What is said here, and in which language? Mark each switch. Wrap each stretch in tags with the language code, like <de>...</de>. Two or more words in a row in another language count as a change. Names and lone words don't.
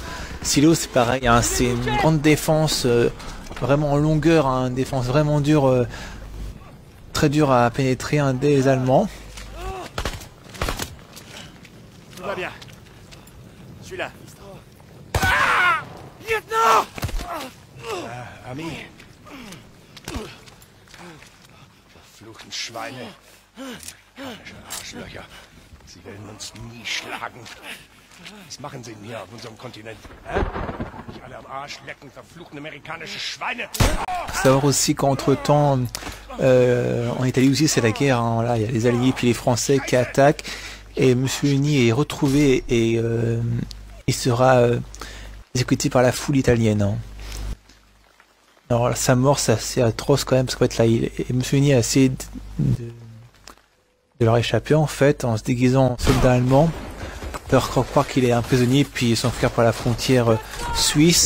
<fr>Silo c'est pareil, c'est une grande défense vraiment en longueur, une défense vraiment dure, très dure à pénétrer des Allemands. Tout va bien. Je suis là. Ah, lieutenant. Ami.</fr> <de>Verfluchten Schweine. Arschlöcher. Sie werden uns nie schlagen. Was machen sie denn hier auf unserem Kontinent? Nicht alle am Arsch lecken, verfluchten amerikanische Schweine!</de> <fr>Faut savoir aussi qu'entre-temps, en Italie aussi c'est la guerre, voilà, il y a les Alliés puis les Français qui attaquent, et Mussolini est retrouvé et il sera exécuté par la foule italienne. Alors sa mort c'est assez atroce quand même, parce qu'en fait là, Mussolini a essayé de leur échapper en fait, en se déguisant en soldat allemand, leur croire qu'il est un prisonnier puis s'enfuir par la frontière suisse.</fr>